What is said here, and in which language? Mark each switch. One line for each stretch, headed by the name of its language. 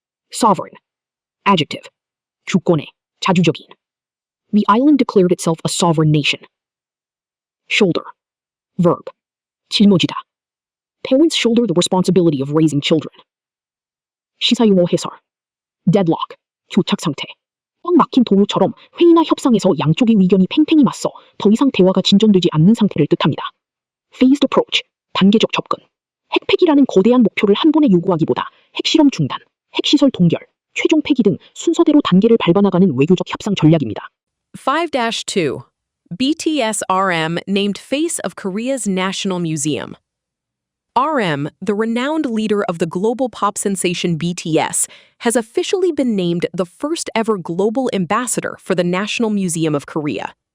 English: Sovereign. Adjective.
Korean: 주권의, 자주적인.
English: The island declared itself a sovereign nation. Shoulder. Verb.
Korean: 짊어지다.
English: Parents shoulder the responsibility of raising children.
Korean: 시사용어 해설.
English: Deadlock.
Korean: 교착 상태. 꽉 막힌 동요처럼 회의나 협상에서 양쪽의 의견이 팽팽히 맞서 더 이상 대화가 진전되지 않는 상태를 뜻합니다.
English: Phased approach.
Korean: 단계적 접근. 핵폐기라는 거대한 목표를 한 번에 요구하기보다 핵실험 중단, 핵시설 동결, 최종 폐기 등 순서대로 단계를 밟아나가는 외교적 협상 전략입니다. 5-2.
English: BTS RM named face of Korea's National Museum. RM, the renowned leader of the global pop sensation BTS, has officially been named the first ever global ambassador for the National Museum of Korea.